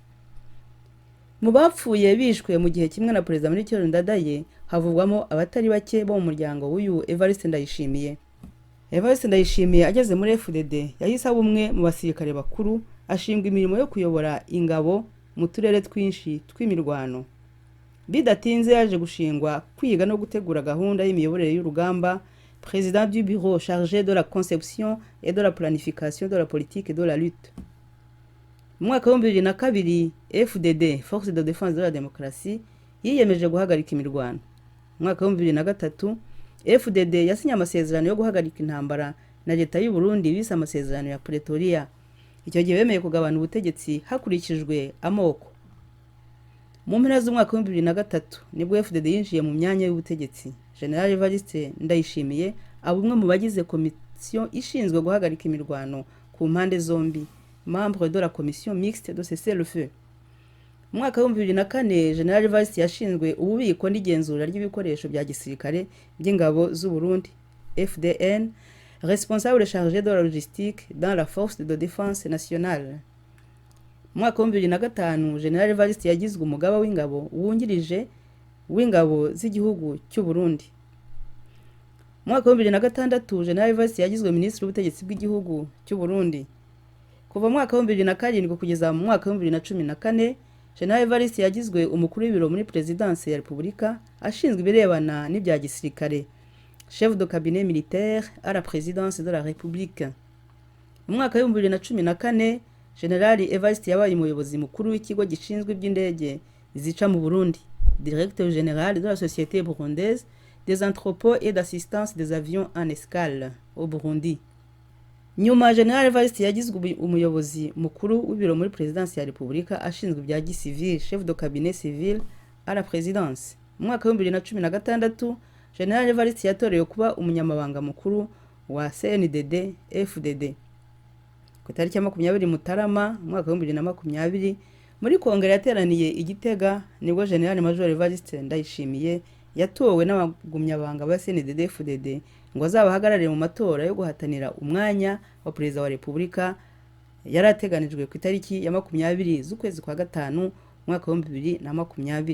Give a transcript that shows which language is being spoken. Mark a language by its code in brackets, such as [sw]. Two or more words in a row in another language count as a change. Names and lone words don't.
[rw] Mu bapfuye bishwe mu gihe kimwe na Perezida Melchior Ndadaye havugwamo abatari bake bo mu muryango w'uyu Evariste Ndayishimiye. Evariste Ndayishimiye ageze muri FDD yahise aba umwe mu basirikare bakuru, ashingwa imirimo yo kuyobora ingabo mu turere twinshi tw'imirwano. Bidatinze yaje gushingwa kwiga no gutegura gahunda y'imiyoborere y'urugamba, [fr] président du bureau chargé de la conception et de la planification de la politique de la lutte. [rw] Mu mwaka wa 2002 FDD, Force de Défense de la Démocratie, yiyemeje guhagarika imirwano. Mu mwaka wa 2003 FDD yasinye amasezerano yo guhagarika intambara na leta y'u Burundi bise amasezerano ya Pretoria. Icyo gihe bemeye kugabana ubutegetsi hakurikijwe amoko. Mu mpera z'umwaka wa 2003 nibwo FDD yinjiye mu myanya y'ubutegetsi. General Evariste Ndayishimiye aba umwe mu bagize komisiyo ishinzwe guhagarika imirwano ku mpande zombi, [fr] membre de la commission mixte de cessez-le-feu. [rw] Mu mwaka wa 2004 General Evariste yashinzwe ububiko n'igenzura ry'ibikoresho bya gisirikare by'ingabo z'u Burundi, FDN, [fr] responsable chargé de la logistique dans la force de défense nationale. [rw] Mu mwaka wa 2005 General Evariste yagizwe umugaba w'ingabo wungirije w'ingabo z'igihugu cy'u Burundi. Mu mwaka wa 2006 General Evariste yagizwe ministre w'ubutegetsi bw'igihugu cy'u Burundi. Kuva mu mwaka wa 2007 kugeza mu mwaka wa 2014 General Evariste yagizwe umukuru w'ibiro muri Presidence ya Repubulika ashinzwe ibirebana n'ibya gisirikare, [fr] chef de cabinet militaire à la présidence de la République. [rw] Mu mwaka wa 2014 General Evariste yabaye umuyobozi mukuru w'ikigo gishinzwe iby'indege zica mu Burundi, [fr] directeur général de la société burundaise des entrepôts et d'assistance des avions en escale au Burundi. [rw] Nyuma General Evariste yagizwe umuyobozi mukuru w'ibiro muri Presidence ya Repubulika ashinzwe ibya gisivil, [fr] chef de cabinet civil à la présidence. [rw] Mu mwaka wa 2016 General Evariste yatorewe kuba umunyamabanga mukuru wa CNDD FDD. Ku tariki ya 20 Mutarama mu mwaka wa 2020 muri kongere yateraniye Igitega nibwo General Major Evariste Ndayishimiye yatowe n'abagumyabanga ba CNDD-FDD ngo azabahagararire mu matora yo guhatanira umwanya wa perezida wa repubulika yari ateganijwe ku itariki ya 20 z'ukwezi kwa gatanu mwaka wa 2020.